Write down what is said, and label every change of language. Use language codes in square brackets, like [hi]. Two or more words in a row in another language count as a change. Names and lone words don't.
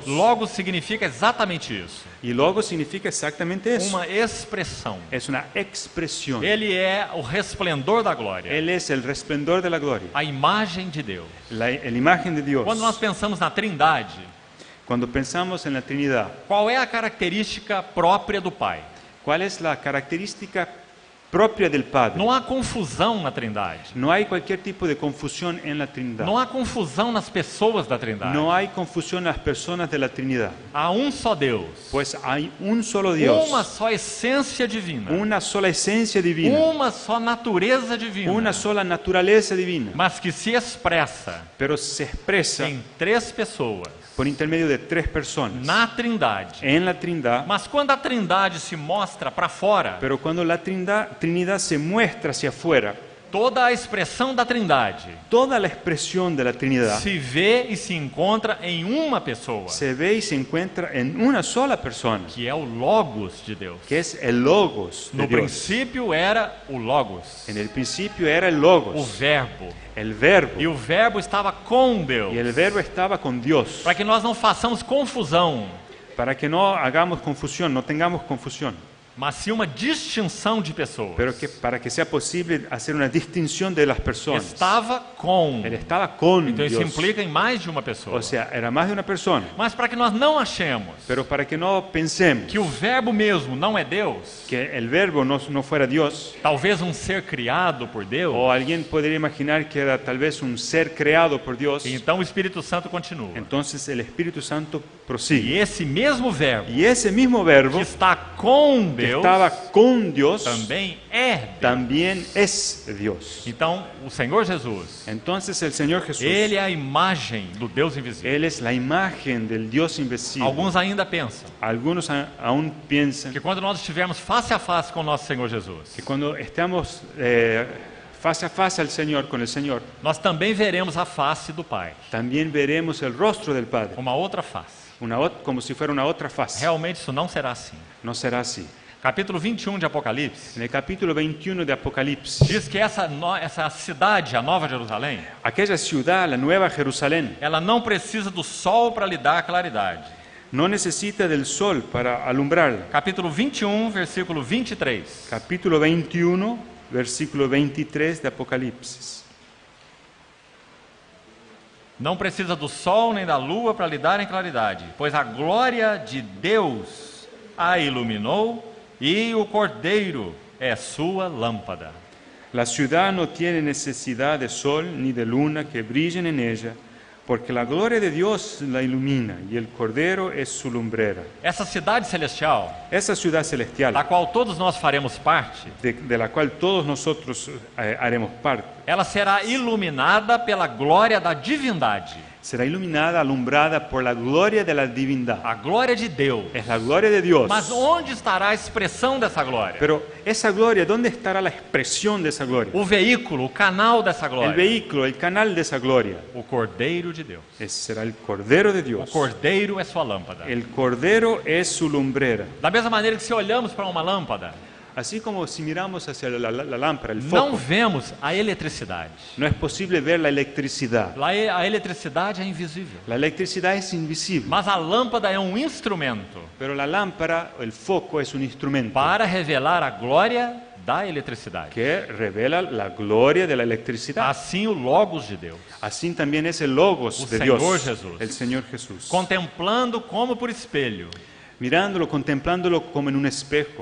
[pt] Logos significa exatamente isso. [es] Y logos significa exactamente eso. [pt] Uma expressão. [es] Es una expresión. [pt] Ele é o resplendor da glória. [es] Él es el resplandor de la gloria, [pt] A imagem de Deus. [es] la imagen de Dios. [pt] Quando nós pensamos na Trindade, [es] Cuando pensamos en la Trinidad, [pt] qual é a característica própria do Pai? [es] ¿cuál es la característica propia del Padre. [pt] Não há confusão na Trindade. [es] No hay cualquier tipo de confusión en la Trinidad. [pt] Não há confusão nas pessoas da Trindade. [es] No hay confusión en las personas de la Trinidad. [pt] Há um só Deus. [es] Pues hay un solo Dios. [pt] Uma só essência divina. [es] Una sola esencia divina. [pt] Uma só natureza divina. [es] Una sola naturaleza divina. [pt] Mas que se expressa [es] Pero se expresa [pt] em 3 pessoas. [es] por intermedio de 3 personas. [pt] Na Trindade. [es] En la Trinidad. [pt] Mas quando a Trindade se mostra para fora, [es] Pero cuando la Trinidad se muestra hacia afuera, [pt] toda a expressão da Trindade [es] toda la expresión de la Trinidad [pt] se vê e se encontra em uma pessoa, [es] se ve y se encuentra en una sola persona, [pt] que é o Logos de Deus. [es] que es el Logos de [pt] No [es] Dios. [pt] princípio era o Logos, [es] En el principio era el [pt] o Logos, Verbo. [es] el Verbo, [pt] E o Verbo estava com Deus. [es] y el Verbo estaba con Dios. [pt] Para que nós não façamos confusão, [es] Para que no hagamos confusión, no tengamos confusión, [pt] mas sim uma distinção de pessoas. [es] pero que para que sea posible hacer una distinción de las personas. [pt] Estava com. [es] Él estaba con [pt] Então isso [es] Dios, [pt] implica em mais de uma pessoa. [es] o sea, era más de una persona. [pt] Mas para que nós não achemos [es] Pero para que no pensemos [pt] que o Verbo mesmo não é Deus, [es] que el Verbo no fuera Dios, [pt] talvez um ser criado por Deus, [es] o alguien podría imaginar que era tal vez un ser creado por Dios, [pt] então o Espírito Santo continua. [es] entonces el Espíritu Santo [pt] E [es] prosigue. [pt] esse mesmo Verbo [es] Y ese mismo Verbo [pt] que está com [es] que [pt] Deus [es] estaba con Dios [pt] também é Deus. [es] también es Dios. [pt] Então, o Senhor Jesus, [es] Entonces el Señor Jesús, [pt] Ele é a imagem do Deus invisível. [es] Él es la imagen del Dios invisible. [pt] Alguns ainda pensam [es] Algunos aún piensan [pt] que quando nós estivermos face a face com o nosso Senhor Jesus, [es] que cuando estamos face a face al Señor, con el Señor, [pt] nós também veremos a face do Pai, [es] también veremos el rostro del Padre, [pt] uma outra face. [es] como si fuera una otra faz. [pt] Realmente isso não será assim. [es] No será así. [pt] Capítulo 21 de Apocalipse [es] En el capítulo 21 de Apocalipsis, [pt] diz que essa cidade, a Nova Jerusalém, [es] aquella ciudad, la Nueva Jerusalén, [pt] ela não precisa do sol para lhe dar claridade. [es] no necesita del sol para alumbrarla. [pt] Capítulo 21, versículo 23. [es] Capítulo 21, versículo 23 de Apocalipsis. [pt] Não precisa do sol nem da lua para lhe darem claridade, pois a glória de Deus a iluminou e o Cordeiro é sua lâmpada. [es] La ciudad no tiene necesidad de sol ni de luna que brillen en ella, porque la gloria de Dios la ilumina y el Cordero es su lumbrera. [pt] Essa cidade celestial, [es] Esa ciudad celestial, [pt] da qual todos nós faremos parte, [es] de la cual todos nosotros haremos parte, [pt] ela será iluminada pela glória da divindade, [es] será iluminada, alumbrada por la gloria de la divindad. [pt] a glória de Deus. [es] Es la gloria de Dios. [pt] Mas onde estará a expressão dessa glória? [es] Pero esa gloria, ¿dónde estará la expresión de esa gloria? [pt] O veículo, o canal dessa [es] El [pt] glória? [es] vehículo, el canal de esa gloria, [pt] O Cordeiro de Deus. [es] será el Cordero de [pt] O [es] Dios. [pt] Cordeiro é sua lâmpada. [es] El Cordero es su lumbrera. [pt] Da mesma maneira que se olhamos para uma lâmpada, [es] Así como si miramos hacia la lámpara, el [pt] não [es] foco, [pt] vemos a eletricidade. [es] no es posible ver la electricidad. [pt] A eletricidade é invisível. [es] La electricidad es invisible, [pt] Mas a lâmpada é um instrumento [es] pero la lámpara, el foco, es un instrumento [pt] para revelar a glória da eletricidade. [es] que revela la gloria de la electricidad. [pt] Assim o Logos de Deus, [es] Así también es el Logos [pt] O [es] de Señor Dios, Jesús. el Señor Jesús. [pt] contemplando como por espelho [es] Mirándolo, contemplándolo como en un espejo,